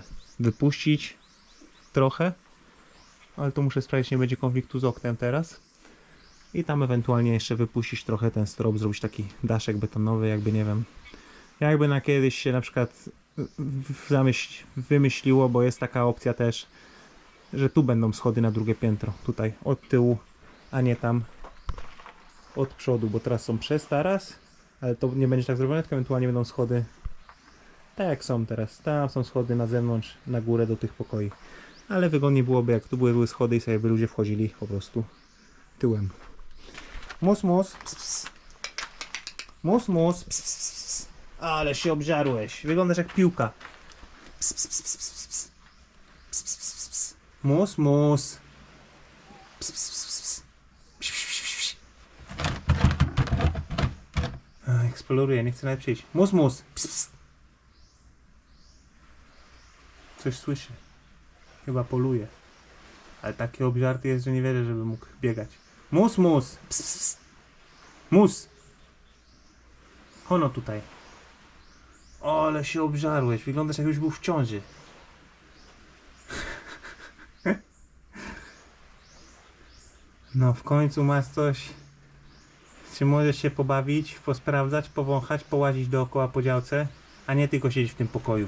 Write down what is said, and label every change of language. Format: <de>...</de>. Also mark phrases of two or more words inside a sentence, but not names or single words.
<pl>wypuścić trochę, ale tu muszę sprawdzić, nie będzie konfliktu z oknem teraz i tam ewentualnie jeszcze wypuścić trochę ten strop, zrobić taki daszek betonowy, jakby nie wiem, jakby na kiedyś się na przykład wymyśliło, bo jest taka opcja też, że tu będą schody na drugie piętro, tutaj od tyłu, a nie tam od przodu, bo teraz są przez taras, ale to nie będzie tak zrobione, tylko ewentualnie będą schody tak jak są teraz. Tam są schody na zewnątrz, na górę do tych pokoi. Ale wygodniej byłoby, jak tu były schody i sobie by ludzie wchodzili po prostu tyłem. Mus, mus, ps, ps. Mus, mus, ps, ps, ps. Ale się obżarłeś. Wyglądasz jak piłka. Ps, ps, ps, ps, ps, ps. Ps, ps, ps, ps, ps. Mus, mus. Ps, ps, ps, ps. Psz, psz, psz, psz. Eksploruję, nie chcę nawet przyjść. Mus, mus. Ps, ps. Coś słyszę. Chyba poluje. Ale taki obżarty jest, że nie wierzę, żeby mógł biegać. Mus, mus. Ps, ps, ps. Mus. Hono tutaj. O, ale się obżarłeś. Wyglądasz jakbyś był w ciąży. No w końcu masz coś. Czy możesz się pobawić, posprawdzać, powąchać, połazić dookoła po działce, a nie tylko siedzieć w tym pokoju.</pl>